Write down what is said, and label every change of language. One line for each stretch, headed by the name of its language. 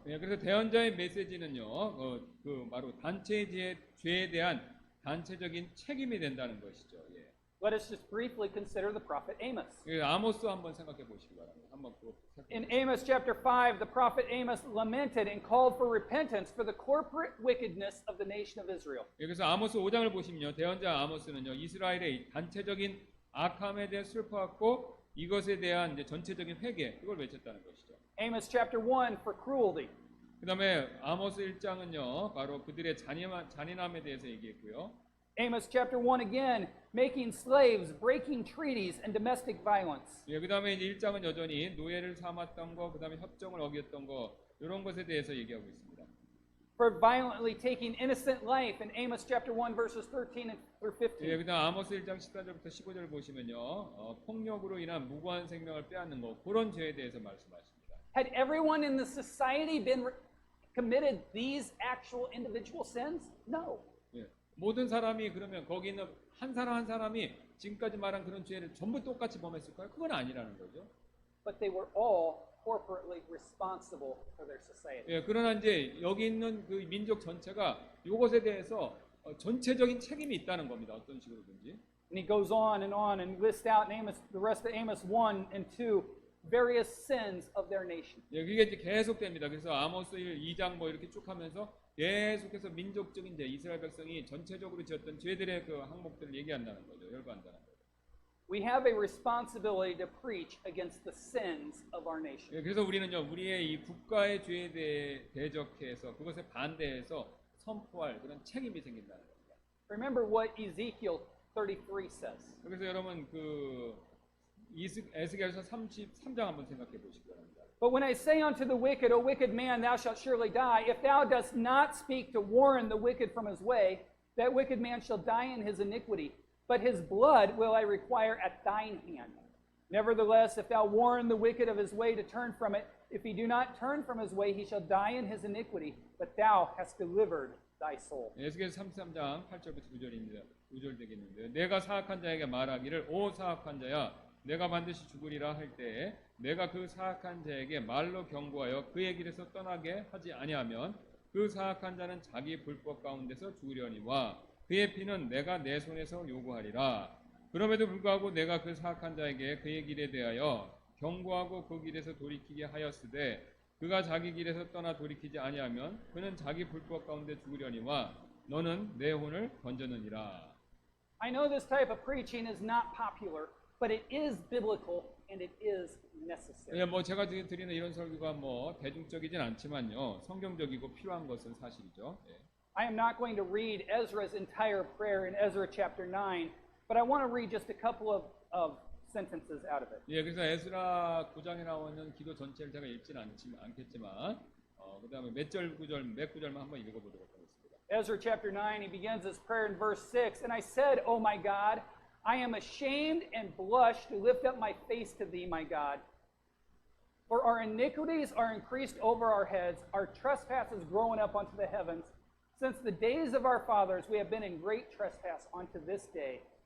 Korean: 예, 그래서 대언자의 메시지는요, 바로 단체의 죄에 대한 단체적인 책임이 된다는 것이죠. 예.
English: Let us just briefly consider the prophet Amos.
Korean: 예, 아모스 한번 생각해 보시기 바랍니다. 한번
English: In Amos chapter 5, the prophet Amos lamented and called for repentance for the corporate wickedness of the nation of Israel.
Korean: 여기서 아모스 5장을 보시면요, 대언자 아모스는요, 이스라엘의 단체적인 악함에 대해 슬퍼하고 이것에 대한 이제 전체적인 회개 그걸 외쳤다는 것이죠.
English: Amos chapter 1 for cruelty.
Korean: 그다음에 아모스 1장은요, 바로 그들의 잔인함에 대해서 얘기했고요.
English: Amos chapter 1 again, making slaves, breaking treaties, and domestic violence.
Korean: 예, 그다음에 이제 1장은 여전히 노예를 삼았던 거, 그다음에 협정을 어겼던 거 이런 것에 대해서 얘기하고 있습니다.
English: For violently taking innocent life in Amos chapter 1 verses 13 through 15.
Korean: 예, 그다음 아모스 1장 14절부터 15절 보시면요, 폭력으로 인한 무고한 생명을 빼앗는 거 그런 죄에 대해서 말씀하십니다.
English: Had everyone in the society committed these actual individual sins? No.
Korean: 예, 모든 사람이 그러면 거기 있는 한 사람 한 사람이 지금까지 말한 그런 죄를 전부 똑같이 범했을까요? 그건 아니라는 거죠.
English: But they were all corporately responsible for their society.
Korean: 예, 그러나 이제 여기 있는 그 민족 전체가 이것에 대해서 전체적인 책임이 있다는 겁니다. 어떤 식으로든지.
English: And he goes on and lists out in Amos, the rest of Amos 1 and 2 various sins of their nation.
Korean: 예, 그게 이제 계속됩니다. 그래서 아모스 1, 2장 뭐 이렇게 쭉 하면서 계속해서 민족적인 이제 이스라엘 백성이 전체적으로 지었던 죄들의 그 항목들을 얘기한다는 거죠. 열거한다는 거죠.
English: We have a responsibility to preach against the sins of our nation.
Korean: 예, 그래서 우리는요, 우리의 이 국가의 죄에 대해 대적해서 그것에 반대해서 선포할 그런 책임이 생긴다는 겁니다.
English: Remember what Ezekiel 33 says.
Korean: 그래서 여러분 그 에스겔서 33장 한번 생각해 보시기 바랍니다.
English: But when I say unto the wicked, O wicked man, thou shalt surely die, if thou dost not speak to warn the wicked from his way, that wicked man shall die in his iniquity, but his blood will I require at thine hand. Nevertheless, if thou warn the wicked of his way to turn from it, if he do not turn from his way, he shall die in his iniquity, but thou hast delivered thy soul.
Korean: 에스겔 33장 8절부터 9절입니다. 9절 되겠는데 내가 사악한 자에게 말하기를 오 사악한 자야 내가 반드시 죽으리라 할 때에 내가 그 사악한 자에게 말로 경고하여 그의 길에서 떠나게 하지 아니하면 그 사악한 자는 자기 불법 가운데서 죽으려니와 그의 피는 내가 내 손에서 요구하리라. 그럼에도 불구하고 내가 그 사악한 자에게 그의 길에 대하여 경고하고 그 길에서 돌이키게 하였으되 그가 자기 길에서 떠나 돌이키지 아니하면 그는 자기 불법 가운데 죽으려니와 너는 내 혼을 건졌느니라.
English: I know this type of preaching is not popular, but it is biblical and it is necessary.
Korean: 예, 뭐 제가 드리는 이런 설교가 뭐 대중적이진 않지만요, 성경적이고 필요한 것은 사실이죠. 예.
English: I am not going to read Ezra's entire prayer in Ezra chapter 9, but I want to read just a couple of sentences out of it.
Korean: 예, 그래서 에스라 9장에 나오는 기도 전체를 제가 읽지는 않겠지만, 그다음에 몇 구절만 한번 읽어보도록 하겠습니다.
English: Ezra chapter 9, he begins his prayer in verse 6, And I said, O my God, I am ashamed and blush to lift up my face to thee, my God. For our iniquities are increased over our heads, our trespasses growing up unto the heavens. Since the days of our fathers, we have been in great trespass unto this day.